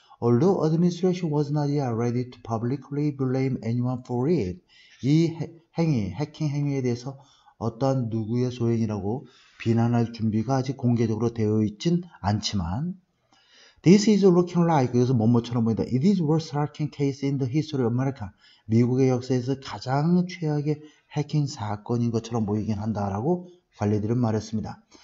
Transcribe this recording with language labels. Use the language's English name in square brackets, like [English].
[English] Although administration was not yet ready to publicly blame anyone for it, [Korean] 이 해킹 행위에 대해서 어떠한 누구의 소행이라고 비난할 준비가 아직 공개적으로 되어 있진 않지만, [English] This is looking like, [Korean] 여기서 뭐뭐처럼 보인다. [English] It is worst hacking case in the history of America. [Korean] 미국의 역사에서 가장 최악의 해킹 사건인 것처럼 보이긴 한다라고 관리들은 말했습니다.